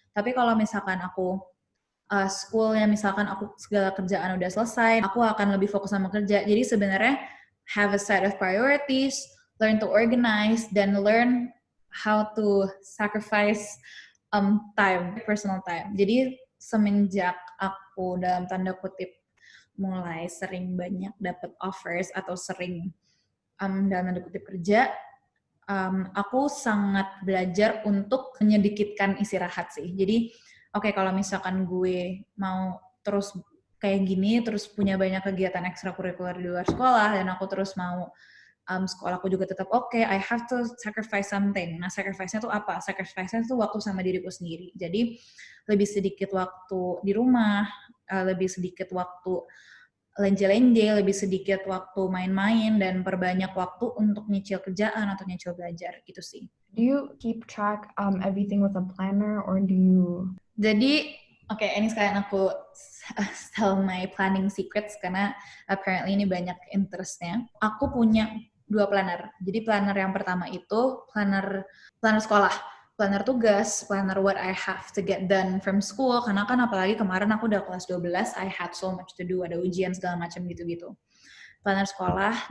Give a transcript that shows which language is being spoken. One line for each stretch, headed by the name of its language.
Indonesian: Tapi kalau misalkan aku schoolnya, misalkan aku segala kerjaan udah selesai, aku akan lebih fokus sama kerja. Jadi sebenarnya
English: have a set of priorities, learn to organize, dan learn how to sacrifice time, personal time.
Indonesian: Jadi semenjak aku dalam tanda kutip mulai sering banyak dapat offers atau sering dalam tanda kutip kerja, aku sangat belajar untuk menyedikitkan istirahat sih. Jadi oke, kalau misalkan gue mau terus kayak gini, terus punya banyak kegiatan ekstrakurikuler di luar sekolah, dan aku terus mau sekolahku juga tetap oke,
English: I have to sacrifice something.
Indonesian: Nah, sacrifice-nya tuh apa? Sacrifice-nya tuh waktu sama diriku sendiri. Jadi, lebih sedikit waktu di rumah, lebih sedikit waktu lenje-lenje, lebih sedikit waktu main-main, dan perbanyak waktu untuk nyicil kerjaan atau nyicil belajar, gitu sih.
English: Do you keep track everything with a planner, or do you...
Indonesian: Jadi, oke, ini sekalian aku
English: tell my planning secrets,
Indonesian: karena apparently ini banyak interestnya. Aku punya 2 planner. Jadi planner yang pertama itu planner sekolah, planner tugas,
English: planner what I have to get done from school,
Indonesian: karena kan apalagi kemarin aku udah kelas 12,
English: I had so much to do,
Indonesian: ada ujian segala macam gitu-gitu. Planner sekolah.